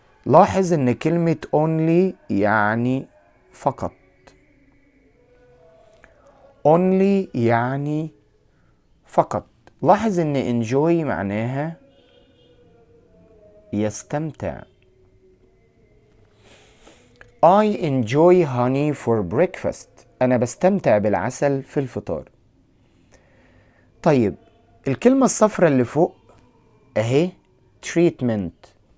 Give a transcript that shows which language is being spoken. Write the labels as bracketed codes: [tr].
[ar] لاحظ ان كلمة only يعني فقط. only يعني فقط. لاحظ ان enjoy معناها يستمتع. [en] I enjoy honey for breakfast. [ar] أنا بستمتع بالعسل في الفطار. طيب الكلمة الصفرة اللي فوق أهي treatment.